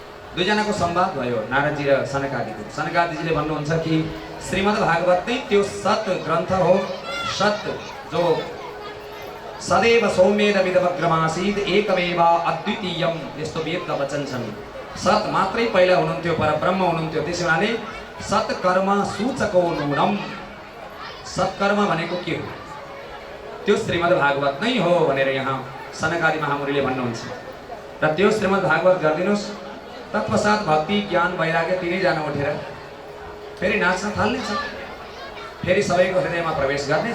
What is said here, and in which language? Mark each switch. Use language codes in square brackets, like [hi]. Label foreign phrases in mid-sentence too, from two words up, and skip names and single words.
[ne] दुईजनाको संवाद भयो नारदजी र सनकादिको। सनकादिजीले भन्नुहुन्छ कि श्रीमद् भागवत नै त्यो सत ग्रन्थ हो, सत जो [sa] सदैव सौम्येन विदवग्रमासीत् एकमेव अद्वितीयम, [ne] यस्तो वेदका वचन छन्। सत मात्रै पहिला हुनुहुन्थ्यो, परब्रह्म हुनुहुन्थ्यो। त्यसै हुनाले [sa] सत्कर्म सूचको नूनम, [ne] सत्कर्म भनेको के हो? त्यो श्रीमद् भागवत नै हो भनेर यहाँ सनकादि महामुनिले भन्नुहुन्छ। र त्यो श्रीमद् भागवत गरिदिनुहोस्, तत्पश्चात भक्ति ज्ञान वैराग्य तिनैजना उठेर फेरि नाच्न थाल्नेछ, फेरि सबैको हृदयमा प्रवेश गर्नेछ।